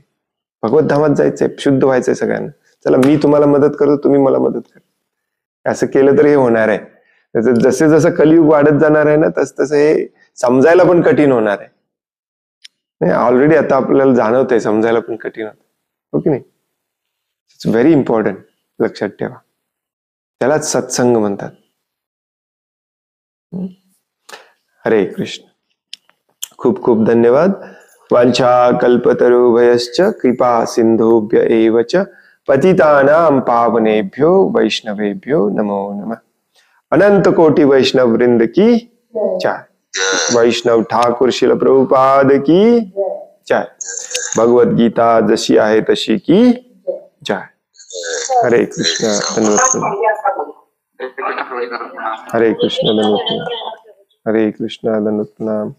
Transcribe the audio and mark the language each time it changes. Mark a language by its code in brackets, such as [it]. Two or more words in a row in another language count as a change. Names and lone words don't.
[mr] भगवत धामात जायचंय, शुद्ध व्हायचंय सगळ्यांना. चला मी तुम्हाला मदत करतो, तुम्ही मला मदत करा, असं केलं तर हे होणार आहे. जसे जसं कलियुग वाढत जाणार आहे ना, तसं हे समजायला पण कठीण होणार आहे. ऑलरेडी आता आपल्याला जाणवतंय, समजायला पण कठीण होत, हो की नाही? [en] It's very important, [mr] लक्षात ठेवा. त्यालाच सत्संग म्हणतात. [sa] हरे कृष्ण. [mr] खूप खूप धन्यवाद. [sa] वांछा कल्पतरुभयश्च कृपा सिंधुभ्य एव च पतितानां पावनेभ्यो वैष्णवेभ्यो नमो नमः. [hi] अनंत कोटि वैष्णव वृंद की जय. वैष्णव ठाकुर शिल प्रभुपाद की जय. [mr] भगवत गीता जशी आहे तशी [hi] की जय. [sa] हरे कृष्ण. धन्यवाद. हरे कृष्ण. धन्यवाद. हरे कृष्ण. धन्यवाद.